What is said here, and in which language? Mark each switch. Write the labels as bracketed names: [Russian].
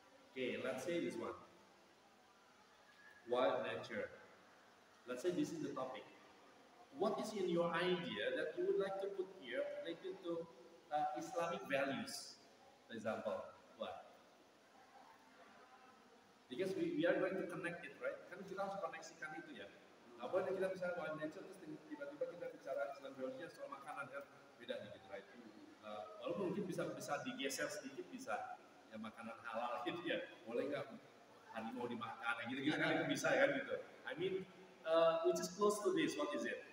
[English] Okay, let's say this one. Wild nature. Let's say this is the topic. What is in your idea that you would like to put here related to Islamic values, for example? What? Because we are going to connect it, right? [Indonesian] Kan kita harus koneksikan itu ya. Nggak boleh kita misalnya wild nature terus tiba-tiba kita bicara Islam values soal makanan kan beda nih gitu, right? Walaupun mungkin bisa digeser sedikit bisa ya makanan halal gitu ya. Boleh nggak harimau dimakan, gitu-gitu kan itu bisa kan gitu. [English] I mean, which is close to this, what is it?